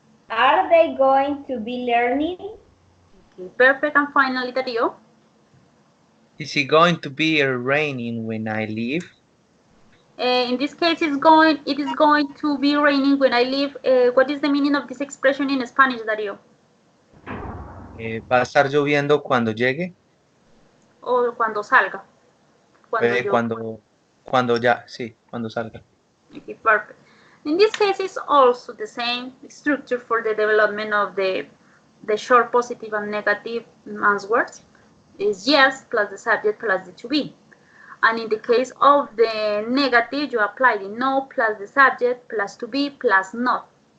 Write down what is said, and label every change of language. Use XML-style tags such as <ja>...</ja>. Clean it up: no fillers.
<en>Are they going to be learning? Okay, perfect. And finally, Dario. Is it going to be raining when I leave? In this case, it is going to be raining when I leave. What is the meaning of this expression in Spanish, Dario?</en> <es>¿Va a estar lloviendo cuando llegue? O cuando salga. Cuando yo. Cuando ya, sí, cuando salga.</es> <en>Okay, perfect. In this case, it's also the same structure for the development of the short positive and negative answers. Is yes plus the subject plus the to be. And in the case of the negative, you apply the no plus the subject plus to be plus not.</en>